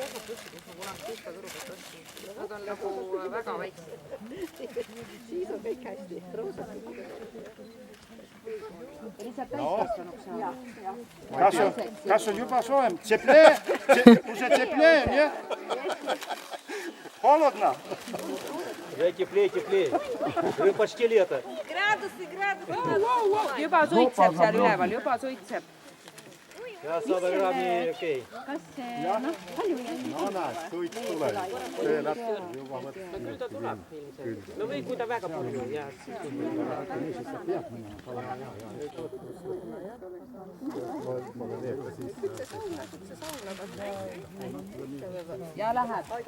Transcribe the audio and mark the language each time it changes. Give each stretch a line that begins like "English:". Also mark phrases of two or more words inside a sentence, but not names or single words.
Estonian: bussid, mis ma kunagi Pihkva-Turust ostsin. Nad on nagu väga väiksed. Siis on kõik hästi. Lihtsalt täiskasvanuks saada. Kas on juba soojem?
Russian: Уже теплее, нет? Холодно? Уже теплее. Уже почти лето. Градусы.
Estonian: Juba suitseb seal üleval, juba suitseb. Ja 100 grammi okei. Kas see, palju No näed, suits tuleb. See läheb juba Küll ta tuleb ilmselt. No või kui ta väga palju jääb. ja läheb.